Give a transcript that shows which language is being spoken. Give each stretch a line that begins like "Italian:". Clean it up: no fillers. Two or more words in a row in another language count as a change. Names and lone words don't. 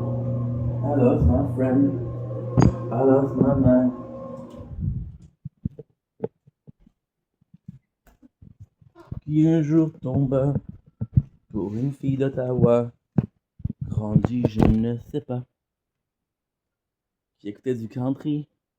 English: I love my friend. I love my man.
French: Qui un jour tomba pour une fille d'Ottawa, grandie, je ne sais pas, qui écoutait du country.